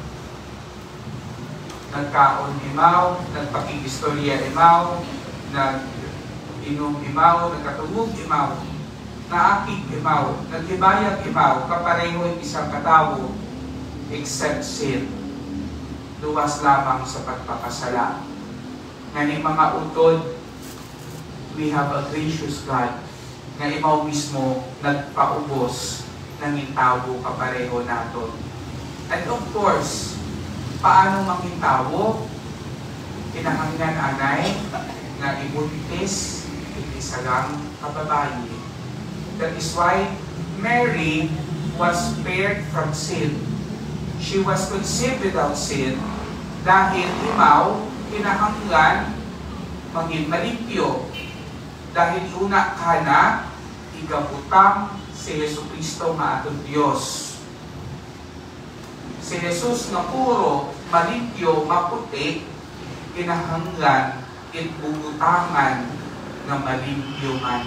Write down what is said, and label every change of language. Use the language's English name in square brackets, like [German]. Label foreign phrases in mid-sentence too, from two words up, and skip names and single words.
[Hiligaynon] Nagkaon imaw, nagpakigistorya imaw, nag-inom imaw, nagkatulog imaw, naakig imaw, naghibayag imaw, kapareho isang katawo, [English] except sin. [Hiligaynon] Luwas lamang sa pagpapasala. Ngani mga utod, [English] we have a gracious God [Hiligaynon] nga imaw mismo nagpaubos ng intawo kapareho naton. [English] And of course, [Hiligaynon] paano mangintawo? Kinahanglan anay na ibuntis isagang kababayi. [English] That is why Mary was spared from sin. She was conceived without sin [Hiligaynon] dahil imaw kinahanglan maging malimpyo. Dahil una ka na igabutang si Jesucristo nga atong Diyos. Si Jesus na puro malimpyo, maputi, kinahanglan itbubutangan na malimpyo man.